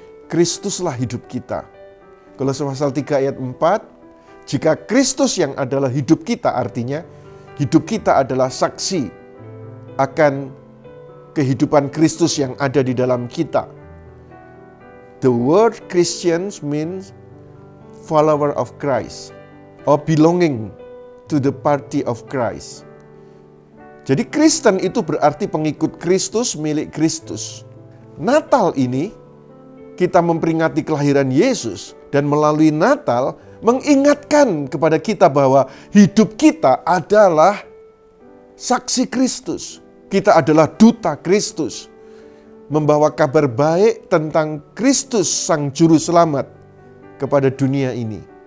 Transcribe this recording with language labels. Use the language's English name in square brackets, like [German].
[Indonesian] Kristuslah hidup kita. Kolose pasal 3 ayat 4, jika Kristus yang adalah hidup kita, artinya hidup kita adalah saksi akan kehidupan Kristus yang ada di dalam kita. [English] The word Christians means follower of Christ or belonging to the party of Christ. [Indonesian] Jadi Kristen itu berarti pengikut Kristus, milik Kristus. Natal ini kita memperingati kelahiran Yesus, dan melalui Natal mengingatkan kepada kita bahwa hidup kita adalah saksi Kristus. Kita adalah duta Kristus, membawa kabar baik tentang Kristus Sang Juru Selamat kepada dunia ini.